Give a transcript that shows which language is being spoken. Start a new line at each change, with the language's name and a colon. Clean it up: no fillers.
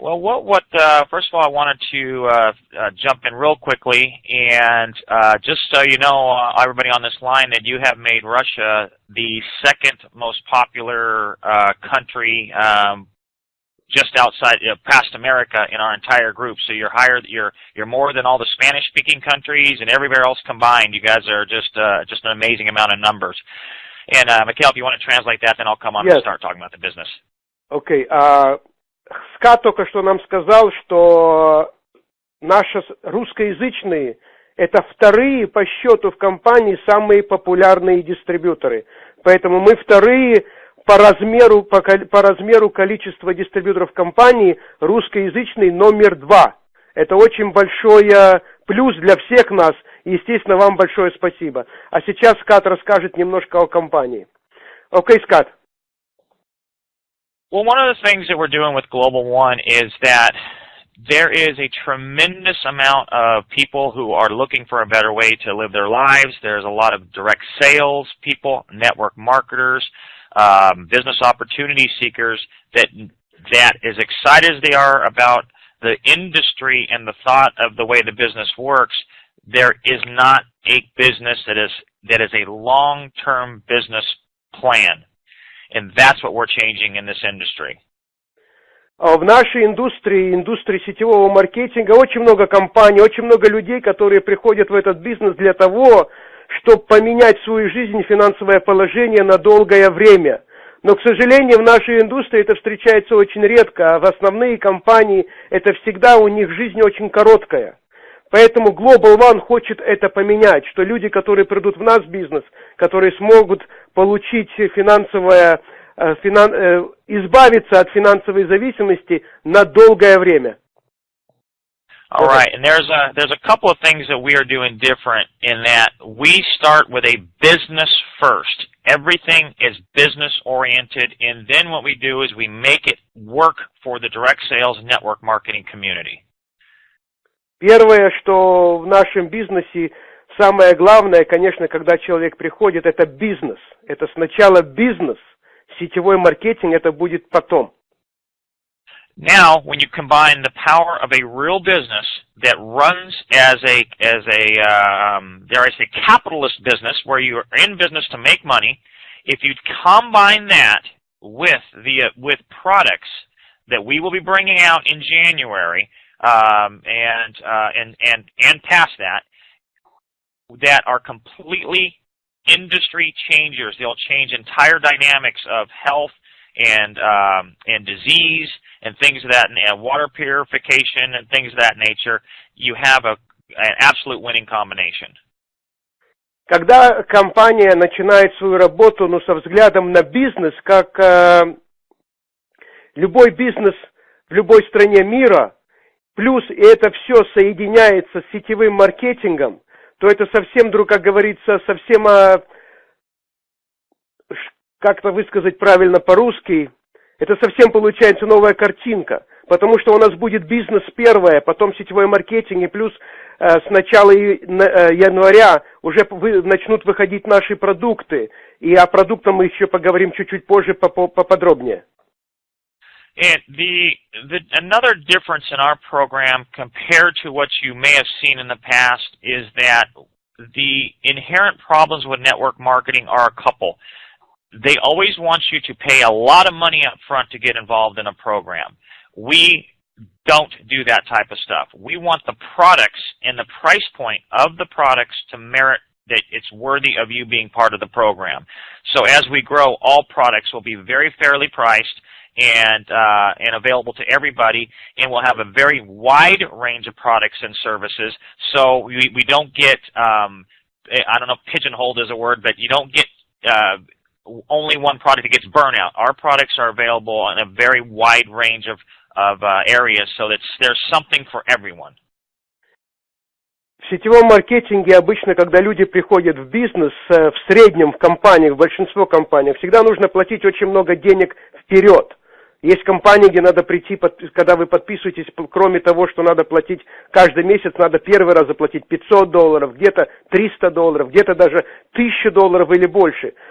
English: Well, first of all, I wanted to jump in real quickly and just so you know, everybody on this line, that you have made Russia the second most popular country just outside, past America in our entire group. So you're more than all the Spanish-speaking countries and everywhere else combined. You guys are just an amazing amount of numbers. And Mikhail, if you want to translate that, then I'll come on and start talking about the business. Okay.
Russian: Скотт только что нам сказал, что наши русскоязычные – это вторые по счету в компании самые популярные дистрибьюторы. Поэтому мы вторые по размеру количества дистрибьюторов компании, русскоязычный номер 2. Это очень большой плюс для всех нас, и, естественно, вам большое спасибо. А сейчас Скотт расскажет немножко о компании. Окей, Скотт.
English: Well, one of the things that we're doing with GlobalOne is that there is a tremendous amount of people who are looking for a better way to live their lives. There's a lot of direct sales people, network marketers, business opportunity seekers that as excited as they are about the industry and the thought of the way the business works, there is not a business that is a long-term business plan. And that's what we're changing in this industry.
Russian: В нашей индустрии сетевого маркетинга очень много компаний, очень много людей, которые приходят в этот бизнес для того, чтобы поменять свою жизнь и финансовое положение на долгое время. Но, к сожалению, в нашей индустрии это встречается очень редко, а в основные компании это всегда у них жизнь очень короткая. Поэтому GlobalOne хочет это поменять, что люди, которые придут в наш бизнес, которые смогут получить избавиться от финансовой зависимости на долгое время.
English: All right, and there's a couple of things that we are doing different in that we start with a business first. Everything is business oriented, and then what we do is we make it work for the direct sales network marketing community.
Russian: Первое, что в нашем бизнесе самое главное, конечно, когда человек приходит, это бизнес. Это сначала бизнес, сетевой маркетинг, это будет потом.
English: Now, when you combine the power of a real business that runs as a dare I say, capitalist business, where you are in business to make money, if you combine that with products that we will be bringing out in January and past that are completely industry changers. They'll change entire dynamics of health and disease and things of that, and water purification and things of that nature. You have an absolute winning combination.
Russian: Когда компания начинает свою работу, со взглядом на бизнес, как любой бизнес в любой стране мира, плюс это все соединяется с сетевым маркетингом, то это совсем, как говорится, совсем, как-то высказать правильно по-русски, это совсем получается новая картинка, потому что у нас будет бизнес первое, потом сетевой маркетинг, и плюс с начала января уже начнут выходить наши продукты, и о продуктах мы еще поговорим чуть-чуть позже поподробнее.
English: And another difference in our program compared to what you may have seen in the past is that the inherent problems with network marketing are a couple. They always want you to pay a lot of money up front to get involved in a program. We don't do that type of stuff. We want the products and the price point of the products to merit that it's worthy of you being part of the program. So as we grow, all products will be very fairly priced and available to everybody, and we'll have a very wide range of products and services. So we don't get, I don't know if pigeonholed is a word, but you don't get only one product that gets burnout. Our products are available in a very wide range of areas, so that there's something for everyone.
Russian: В сетевом маркетинге обычно, когда люди приходят в бизнес, в среднем в компаниях, в большинство компаний, всегда нужно платить очень много денег вперед. Есть компании, где надо прийти, когда вы подписываетесь, кроме того, что надо платить каждый месяц, надо первый раз заплатить $500, где-то $300, где-то даже $1000 или больше.